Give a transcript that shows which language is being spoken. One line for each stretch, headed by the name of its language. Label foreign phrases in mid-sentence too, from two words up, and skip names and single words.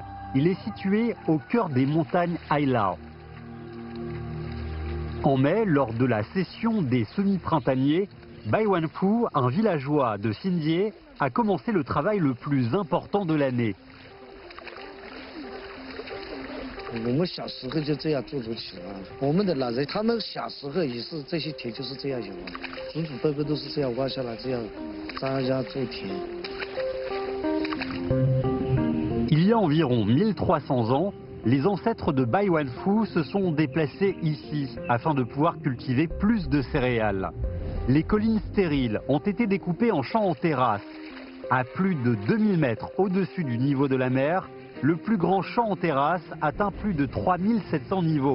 French: Il est situé au cœur des montagnes Hailao. En mai, lors de la session des semi-printaniers, Bai Wanfu, un villageois de Xinjie, a commencé le travail le plus important de l'année.
Chinese: 我们小时候就这样做起了，我们的老人他们小时候也是这些田就是这样有啊，祖祖辈辈都是这样挖下来，这样大家做田。
French: Il y a environ 1300 ans, les ancêtres de Bai Wanfu se sont déplacés ici afin de pouvoir cultiver plus de céréales. Les collines stériles ont été découpées en champs en terrasse. À plus de 2000 mètres au-dessus du niveau de la mer, le plus grand champ en terrasse atteint plus de 3700 niveaux.